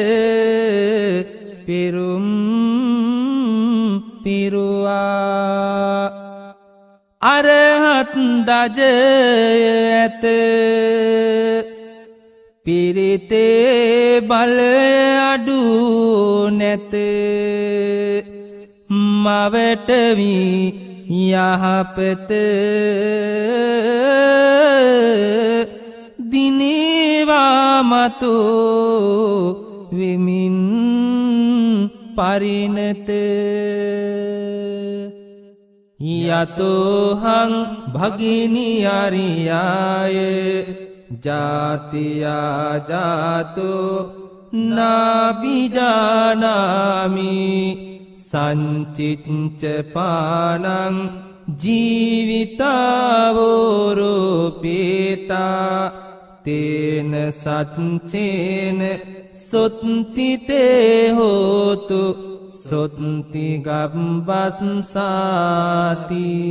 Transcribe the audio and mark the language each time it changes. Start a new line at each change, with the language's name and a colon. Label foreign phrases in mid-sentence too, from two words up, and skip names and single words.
Sinhala: පෙරුම් පිරුවා අරහත් දජය ඇත පිරිතේ බලය අඩු නැත මවට වී යහපත දිනේවා මතු වෙමින් පරිණත
Pali: යතෝහං භගිනි අරියාය ජාතියා ජාතෝ නාබිජානාමි සංචිච්ච පානං ජීවිතාවෝරූපේතා තේන සච්චේන සොත්තිතේ හෝතු සොත්ති ගබ්බස්සාති